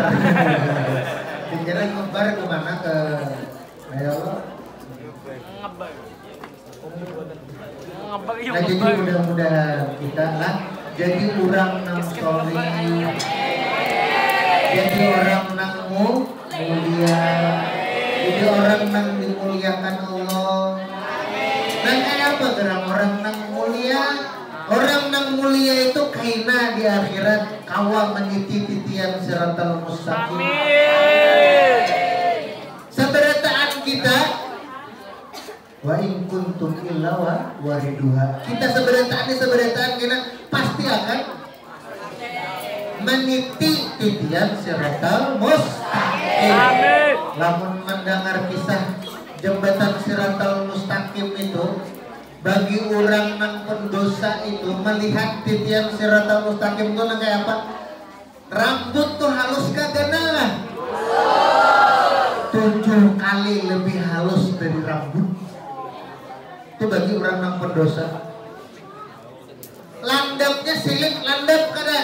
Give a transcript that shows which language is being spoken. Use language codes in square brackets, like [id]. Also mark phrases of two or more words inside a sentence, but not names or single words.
[bjn] Dikira ngebar kemana ke ayo nah, jadi mudah-mudahan kita lah jadi orang nang soleh, jadi orang nang mulia, jadi orang nang dimuliakan Allah. Dan kayak apa gerak orang nang mulia? Orang nang mulia itu kaina di akhirat kawam meniti-titi titian [ar] الصراط المستقيم. [bjn] Amin. Sabarataan kita [ar] وإن كنتم إلا واردها. [bjn] Kita sabarataan kena pasti akan meniti titian [ar] الصراط المستقيم. [bjn] Amin. [id] Lamun mendengar kisah jembatan [ar] الصراط المستقيم [id] itu, bagi orang yang pendosa itu melihat titian [ar] الصراط المستقيم [id] itu kayak apa? [bjn] Rambut tuh halus kagak nah? 7 kali lebih halus dari rambut. Itu bagi orang yang pendosa. Landapnya silik, landap kada?